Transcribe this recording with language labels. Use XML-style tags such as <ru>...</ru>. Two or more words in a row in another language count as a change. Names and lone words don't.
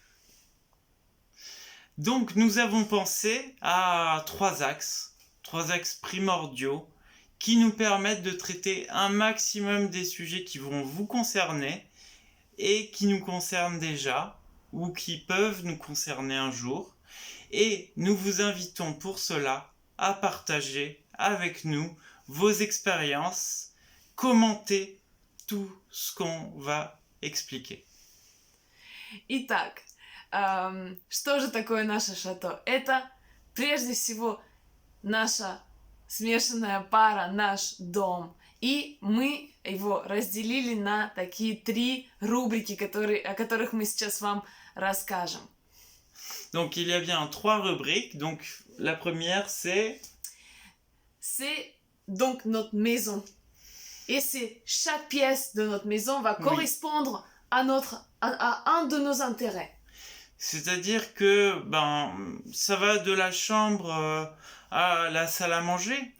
<fr>Donc nous avons pensé à trois axes primordiaux qui nous permettent de traiter un maximum des sujets qui vont vous concerner et qui nous concernent déjà ou qui peuvent nous concerner un jour. Et nous vous invitons pour cela à partager avec nous vos expériences, commenter tout ce qu'on va expliquer.</fr> <ru>Итак, что же такое наше шато? Это прежде всего наша смешанная пара, наш дом. И мы его разделили на такие 3 рубрики, о которых мы сейчас вам расскажем.</ru> <fr>Donc il y a bien 3 rubriques. Donc la première c'est donc notre maison. Et chaque pièce de notre maison va correspondre à un de nos intérêts. C'est-à-dire que ça va de la chambre à la salle à manger.</fr>